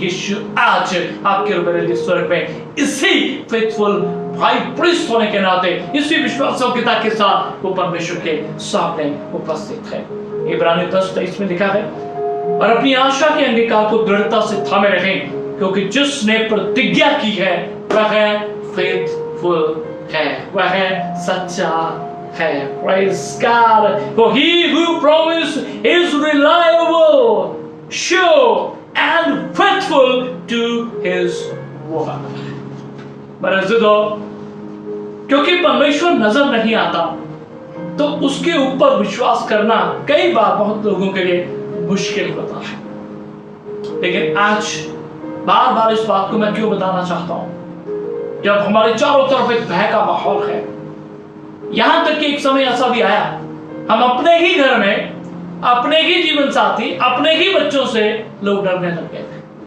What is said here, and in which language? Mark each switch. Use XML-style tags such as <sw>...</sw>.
<hi>यीशु आज आपके और मेरे लिए स्वर्ग में इसी फेथफुल भाई प्रीस्ट होने के नाते, इसी विश्वास योग्यता के साथ वो परमेश्वर के सामने उपस्थित है। इब्रानी 10:23 में लिखा है, और अपनी आशा के अंगीकार को दृढ़ता से थामे रहें, क्योंकि जिसने प्रतिज्ञा की है वह फेथफुल है, वह सच्चा है।</hi> <en>Praise God. For he who promised is reliable, sure and faithful to his word.</en> <hi>मेरे अज़ीज़ों, क्योंकि परमेश्वर नजर नहीं आता तो उसके ऊपर विश्वास करना कई बार बहुत लोगों के लिए मुश्किल होता है। लेकिन आज बार बार इस बात को मैं क्यों बताना चाहता हूं, जब हमारे चारों तरफ एक भय का माहौल है, यहां तक कि एक समय ऐसा भी आया, हम अपने ही घर में, अपने ही जीवन साथी, अपने ही बच्चों से लोग डरने लग गए थे।</hi>